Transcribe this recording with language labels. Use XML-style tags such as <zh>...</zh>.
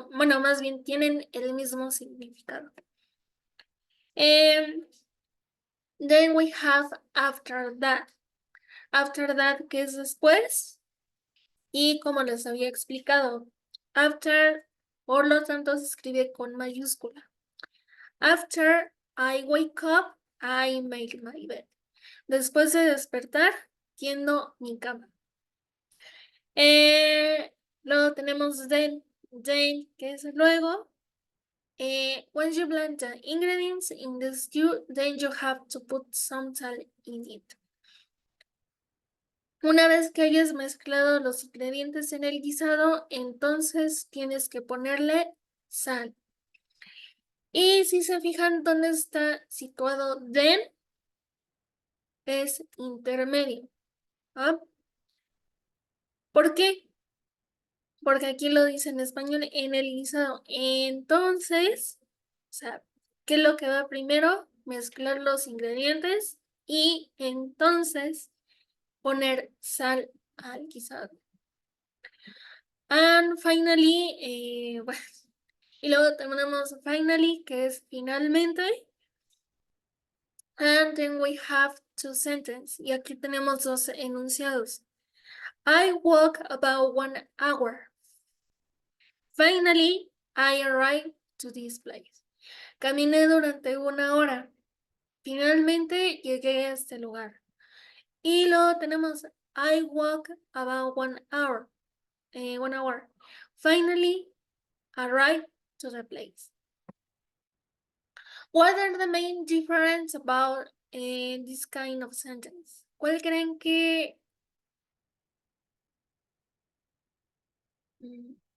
<es>Bueno, más bien tienen el mismo significado.</es> <en>Then we have after that.</en> <es>After that, que es después. Y como les había explicado, after, por lo tanto, se escribe con mayúscula.</es> <en>After I wake up, I make my bed.</en> <es>Después de despertar, tiendo mi cama. Luego tenemos then, que es luego.</es> <en>Once you blend the ingredients in the stew, then you have to put some salt in it.</en> <es>Una vez que hayas mezclado los ingredientes en el guisado, entonces tienes que ponerle sal. Y si se fijan dónde está situado then, es intermedio. ¿Ah? ¿Por qué? Porque aquí lo dice en español en el guisado. Entonces, o sea, ¿qué es lo que va primero? Mezclar los ingredientes y entonces poner sal al guisado.</es> <en>And finally,</en> <es>bueno, y luego tenemos finally, que es finalmente.</es> <en>And then we have two sentences.</en> <es>Y aquí tenemos dos enunciados.</es> <en>I walk about 1 hour. Finally, I arrived to this place.</en> <es>Caminé durante 1 hora. Finalmente llegué a este lugar. Y luego tenemos</es> <en>I walk about 1 hour. 1 hour. Finally, arrived to the place. What are the main difference about this kind of sentence?</en> <es>¿Cuál creen que mm,</es>